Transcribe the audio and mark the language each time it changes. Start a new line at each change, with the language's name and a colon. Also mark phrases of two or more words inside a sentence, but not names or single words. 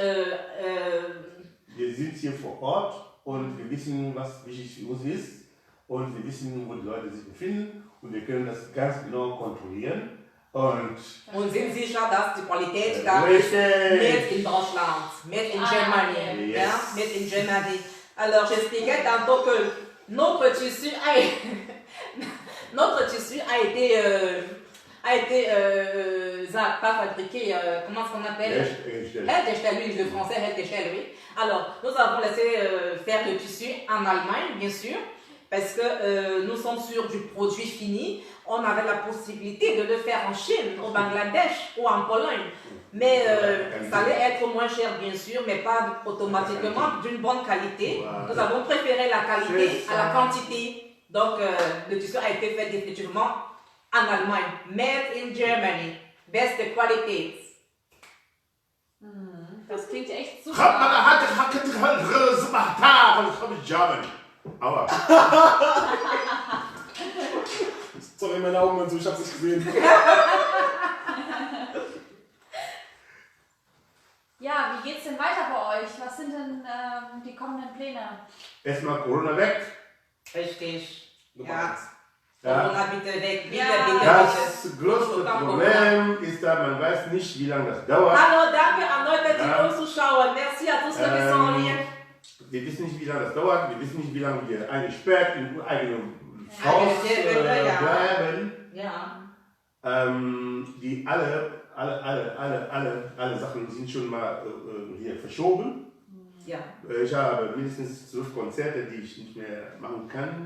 German: Wir sind hier vor Ort und wir wissen, was wichtig für uns ist und wir wissen, wo die Leute sich befinden und wir können das ganz genau kontrollieren. Und sind sicher, dass die Qualität da ist
English: made in
German: Deutschland,
English: made in Germany. Yes.
German: Ja,
English: made in Germany.
French: Alors j'expliquais tantôt que notre tissu a été pas fabriqué, comment est-ce qu'on appelle? Hergestellt, oui, le français Hergestellt, oui. Alors nous avons laissé faire le tissu en Allemagne, bien sûr, parce que nous sommes sur du produit fini. On avait la possibilité de le faire en Chine, au Bangladesh ou en Pologne. Mais ça allait être moins cher, bien sûr, mais pas automatiquement d'une bonne qualité. Nous avons préféré la qualité à la quantité. Donc, le tissu a été fait définitivement en Allemagne.
English: Made in Germany.
German: Beste Qualität. Das klingt echt super. Aua. Sorry, meine Augen und so, ich hab's nicht gesehen. Ja, wie geht's denn weiter bei euch? Was sind denn die kommenden Pläne? Erstmal Corona weg. Richtig. Nummer Ja. eins. Corona bitte weg. Bitte, bitte, Das bitte. größte Problem ist da, man weiß nicht, wie lange das dauert. Hallo, danke an Leute, die uns zuschauen.
French: Merci à tous ceux qui sont en lien.
German: Wir wissen nicht, wie lange das dauert. Wir wissen nicht, wie lange wir eingesperrt in eigenem Haus bleiben. Ja. Die alle Sachen sind schon mal hier verschoben. Ja. Ich habe mindestens 12 Konzerte, die ich nicht mehr machen kann.